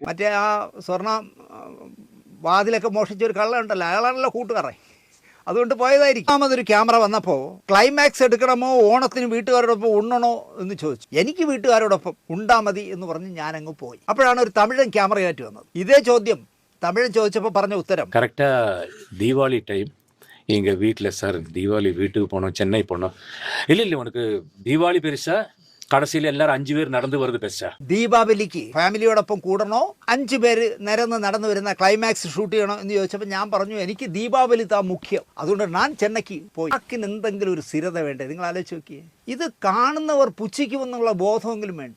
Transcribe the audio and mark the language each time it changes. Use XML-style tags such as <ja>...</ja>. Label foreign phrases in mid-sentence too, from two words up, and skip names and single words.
<ml>മറ്റേ ആ സ്വർണ്ണ വാതിലൊക്കെ മോഷിച്ച ഒരു കള്ളനുണ്ടല്ലോ, അയാളാണല്ലോ കൂട്ടുകാരൻ. അതുകൊണ്ട് പോയതായിരിക്കും. ഒന്നാമതൊരു ക്യാമറ വന്നപ്പോൾ ക്ലൈമാക്സ് എടുക്കണമോ ഓണത്തിന് വീട്ടുകാരോടൊപ്പം ഉണ്ണണോ എന്ന് ചോദിച്ചു. എനിക്ക് വീട്ടുകാരോടൊപ്പം ഉണ്ടാ മതി എന്ന് പറഞ്ഞ് ഞാനങ്ങ് പോയി. അപ്പോഴാണ് ഒരു തമിഴൻ ക്യാമറയായിട്ട് വന്നത്. ഇതേ ചോദ്യം തമിഴൻ ചോദിച്ചപ്പോൾ പറഞ്ഞ ഉത്തരം</ml> <ta>கரெக்டாக தீபாவளி டைம் எங்கள் வீட்டில் சார் தீபாவளி வீட்டுக்கு போனோம், சென்னை போனோம். இல்லை உனக்கு தீபாவளி பெருசா,</ta> <ml>കടസിൽ എല്ലാവരും 5 പേര് നടന്നു വരുന്നത് ബെസ്റ്റാ? ദീപാവലിക്ക് ഫാമിലിയോടൊപ്പം കൂടണോ 5 പേര് നിരന്ന് നടന്നു വരുന്ന ക്ലൈമാക്സ് ഷൂട്ട് ചെയ്യണോ എന്ന് ചോദിച്ചപ്പോൾ ഞാൻ പറഞ്ഞു എനിക്ക് ദീപാവലി</ml> <ta>தா முக்கியம்,</ta> <ml>അതുകൊണ്ട് ഞാൻ ചെന്നൈക്ക് പോയി. അതിന് എന്തെങ്കിലും ഒരു സ്ഥിരത വേണ്ടേ? നിങ്ങൾ ആലോചിച്ച് നോക്കിയേ. ഇത് കാണുന്നവർ പുച്ഛിക്കുമെന്നുള്ള ബോധമെങ്കിലും വേണ്ടേ?</ml>